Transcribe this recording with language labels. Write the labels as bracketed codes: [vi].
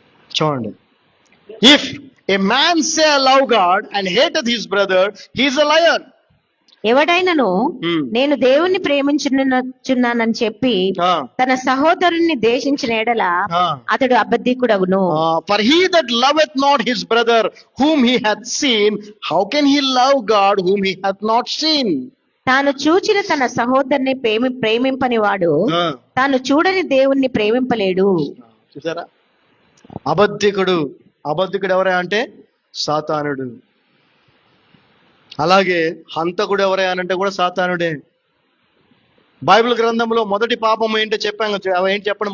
[te] చూడండి, [en] If a man say I love God and hateth his brother, he is a liar. [te] ఎవడైనను నేను దేవుణ్ణి ప్రేమించున్నానని చెప్పి తన సహోదరుణ్ణి ద్వేషించిన ఎడల అతడు అబద్ధికుడగును. [en] For he that loveth not his brother whom he hath seen, how can he love God whom he hath not seen? [te] తాను చూచిన తన సహోదరుని ప్రేమింపని వాడు తాను చూడని దేవుణ్ణి ప్రేమింపలేడు. చూసారా, అబద్ధికుడు. అబద్ధికుడు ఎవరా అంటే సాతానుడు. అలాగే హంతకుడు ఎవరే అనంటే కూడా సాతానుడే. బైబిల్ గ్రంథంలో మొదటి పాపం ఏంటో చెప్పాం. ఏంటి చెప్పండి?